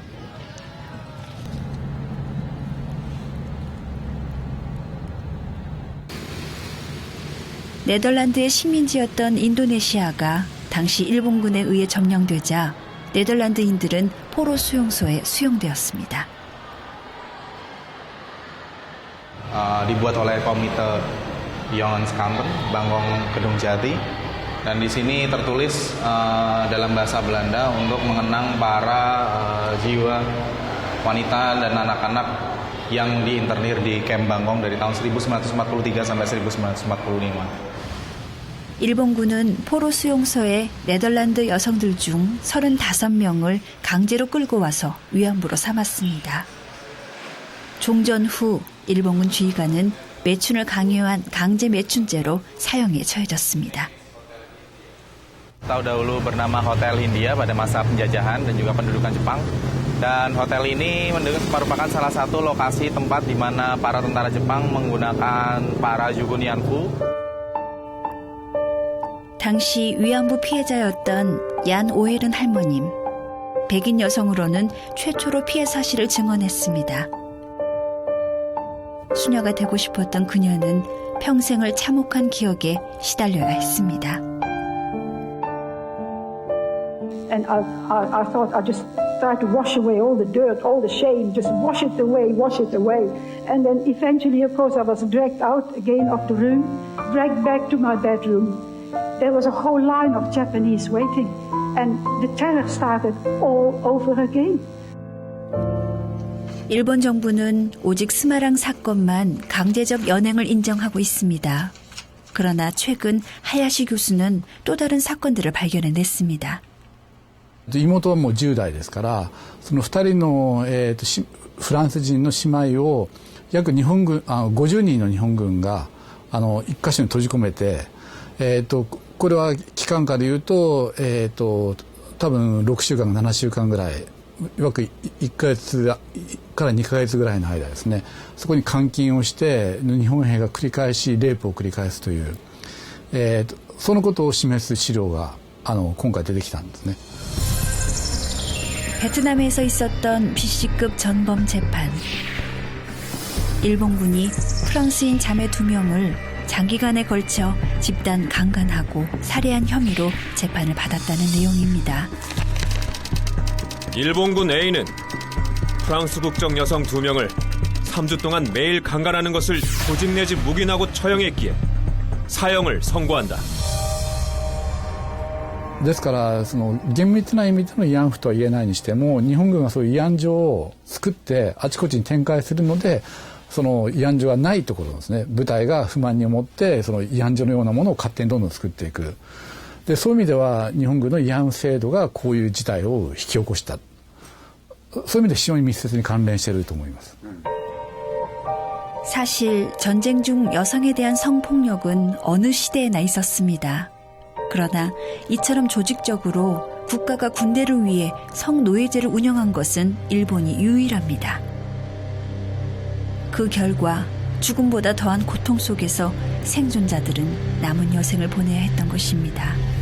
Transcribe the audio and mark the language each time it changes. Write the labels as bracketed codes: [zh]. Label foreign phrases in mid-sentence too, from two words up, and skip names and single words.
[ko] 네덜란드의 식민지였던 인도네시아가 당시 일본군에 의해 점령되자 네덜란드인들은 포로 수용소에 수용되었습니다. [id] dibuat oleh Komite Jongenskampen, Bangkong Kedung Jati, dan di sini tertulis dalam bahasa Belanda untuk mengenang para jiwa wanita dan anak-anak yang diinternir di kamp Bangkong dari tahun 1943 sampai 1945. [ko] 일본군은 포로 수용소에 네덜란드 여성들 중 35명을 강제로 끌고 와서 위안부로 삼았습니다. 종전 후 일본군 지휘관은 매춘을 강요한 강제 매춘죄로 사형에 처해졌습니다. [id] Tahu dahulu bernama Hotel Hindia pada masa penjajahan dan juga pendudukan Jepang. Dan hotel ini merupakan salah satu lokasi tempat di mana para tentara Jepang menggunakan para jugunyanfu. [ko] 당시 위안부 피해자였던 얀 오헬은 할머님, 백인 여성으로는 최초로 피해 사실을 증언했습니다. 수녀가 되고 싶었던 그녀는 평생을 참혹한 기억에 시달려야 했습니다. [en] And I thought I'd just try to wash away all the dirt, all the shame, just wash it away. And then eventually, of course, I was dragged out again of the room, dragged back to my bedroom. There was a whole line of Japanese waiting, and the terror started all over again. [ko] 일본 정부는 오직 스마랑 사건만 강제적 연행을 인정하고 있습니다. 그러나 최근 하야시 교수는 또 다른 사건들을 발견해냈습니다. [ja] 妹はもう10代ですから、その2人の、フランス人の姉妹を約50人の日本軍が一箇所に閉じ込めて、これは期間下でいうと、多分6週間7週間ぐらい、 約1ヶ月から2ヶ月ぐらいの間ですね、そこに監禁をして日本兵が繰り返しレイプを繰り返すという、そのことを示す資料が今回出てきたんですね。 [ko] 베트남에서 있었던 BC급 전범 재판. 일본군이 프랑스인 자매 2명을 장기간에 걸쳐 집단 강간하고 살해한 혐의로 재판을 받았다는 내용입니다. 일본군 A는 프랑스 국적 여성 2명을 3주 동안 매일 강간하는 것을 조직 내지 묵인하고 처형했기에 사형을 선고한다. [ja] ですからその厳密な意味での慰安婦とは言えないにしても、日本軍はそういう慰安所を作ってあちこちに展開するので、その慰安所がないところですね、部隊が不満に思ってその慰安所のようなものを勝手にどんどん作っていく。でそういう意味では日本軍の慰安婦制度がこういう事態を引き起こした。そういう意味で非常に密接に関連していると思います。 [ko] 사실 전쟁 중 여성에 대한 성폭력은 어느 시대에나 있었습니다. 그러나 이처럼 조직적으로 국가가 군대를 위해 성노예제를 운영한 것은 일본이 유일합니다. 그 결과 죽음보다 더한 고통 속에서 생존자들은 남은 여생을 보내야 했던 것입니다.